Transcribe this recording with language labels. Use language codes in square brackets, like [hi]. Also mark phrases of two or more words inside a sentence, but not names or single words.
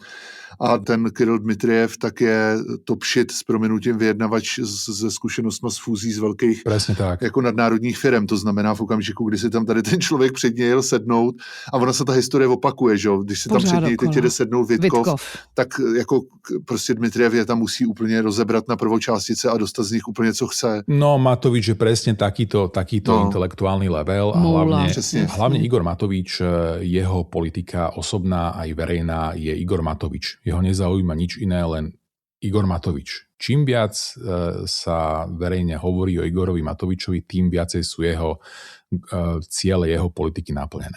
[cs] A ten Kirill Dmitriev tak je [en] top shit [cs] s prominutím vyjednavač se zkušenostmi z fúzí z velkých jako nadnárodních firem. To znamená v okamžiku, kdy si tam tady ten člověk před něj jel sednout, a ona se ta historie opakuje, že? Když si tam před něj teď jde sednout Vitkov, tak jako prostě Dmitriev je tam musí úplně rozebrat na prvočástice a dostat z nich úplně co chce. [sk] No Matovič je presne takýto intelektuálny level a hlavne Igor Matovič, jeho politika osobná aj verejná je Igor Matovič. Jeho nezaujíma nič iné, len Igor Matovič. Čím viac sa verejne hovorí o Igorovi Matovičovi, tým viacej sú jeho ciele, jeho politiky naplnené.